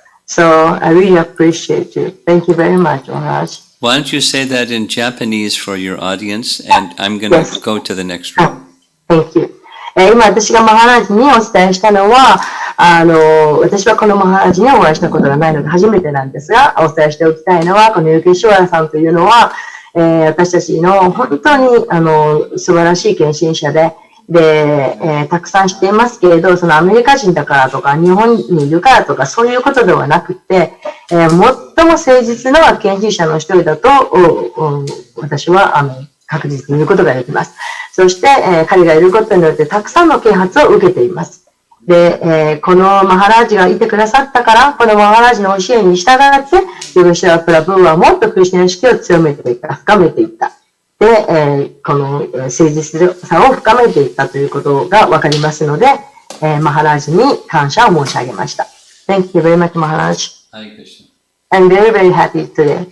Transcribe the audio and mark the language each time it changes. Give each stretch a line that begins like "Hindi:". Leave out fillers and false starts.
English: So I really appreciate you. Thank you very much, Maharaj. Why don't you say that in Japanese for your audience, and I'm going to go to the next room. Thank you.
Japanese: 今私がマハラジにお伝えしたのは、私はこのマハラジにお会いしたことがないので初めてなんですが、お伝えしておきたいのは、このヨゲシュワラさんというのは、私たちの本当に素晴らしい献身者で、たくさん知っていますけれど、そのアメリカ人だからとか、日本にいるからとか、そういうことではなくて、最も誠実な献身者の一人だと、私は確実に言うことができます。そして、彼がいることによってたくさんの啓発を受けています。で、このマハラージがいてくださったから、このマハラージの教えに従って、ヨゲシュワプラブーはもっとクリスチャン意識を強めていった、深めていった。で、この誠実さを深めていったということがわかりますので、マハラージに感謝を申し上げました。
English: Thank you very much, Maharaj. I'm very, very happy today.